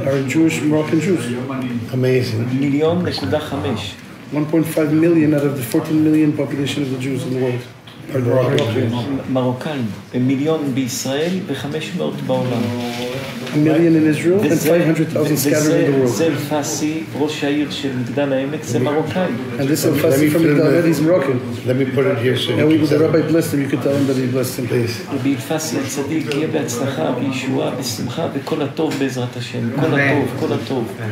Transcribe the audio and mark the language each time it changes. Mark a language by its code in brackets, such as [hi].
[en] are Jewish, Moroccan Jews. Amazing. 1.5 million out of the 14 million population of the Jews in the world are Moroccan. [he] מרוקאים, מיליון בישראל ו500 בעולם. [en] A million in Israel and 500,000 scattered in the world. [he] זה אלפסי, ראש העיר של מגדל העמק, זה מרוקאי. [en] And this Elfasi from Migdal, he's Moroccan. Let me put it here so and the rabbi blessed him. You could tell him that he blessed him. Please. [he] רבי אלפסי הצדיק, יהיה בהצלחה, בישועה, בשמחה, וכל הטוב בעזרת השם. כל הטוב, כל הטוב.